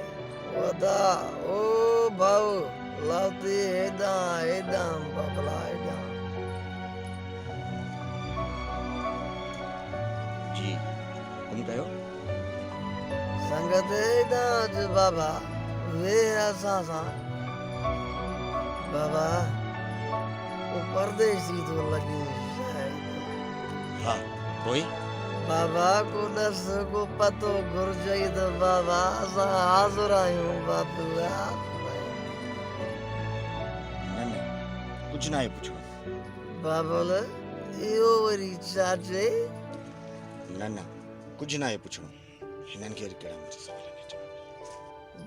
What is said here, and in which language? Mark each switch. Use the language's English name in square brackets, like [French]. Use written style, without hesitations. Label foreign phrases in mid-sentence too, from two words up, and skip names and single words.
[Sindhi] वदा ओ भाऊ लाती हेॾां बाबला हेॾां। जी हुकुम कयो। संगत हेॾां अच बाबा, वे असां सां। [Hindi] बाबा वो परदेसी तो लगी शायद। हाँ कोई [Sindhi] बाबा को दस को पतो घुर्जई तो बाबा असां हाज़िर आहियूं बाबू। न न कुझु न आहे पुछो। बाबुल इहो वरी छा चई? न न कुझु न आहे पुछणो। हिननि खे कहिड़ा मुंहिंजे सुवालनि जा जवाब?